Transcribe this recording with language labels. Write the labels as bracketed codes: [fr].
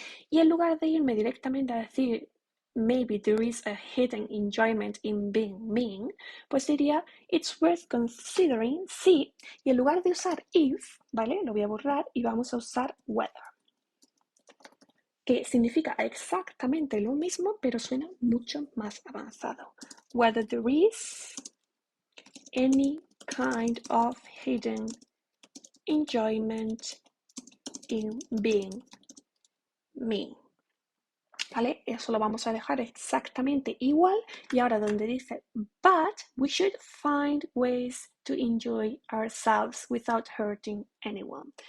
[es] Y en lugar de irme directamente a decir [en] maybe there is a hidden enjoyment in being mean, [es] pues diría [en] it's worth considering [es] sí, y en lugar de usar if, ¿vale? Lo voy a borrar y vamos a usar whether, que significa exactamente lo mismo, pero suena mucho más avanzado. [en] Whether there is any kind of hidden enjoyment in being mean. [es] ¿Vale? Eso lo vamos a dejar exactamente igual. Y ahora donde dice, [en] but we should find ways to enjoy ourselves without hurting anyone.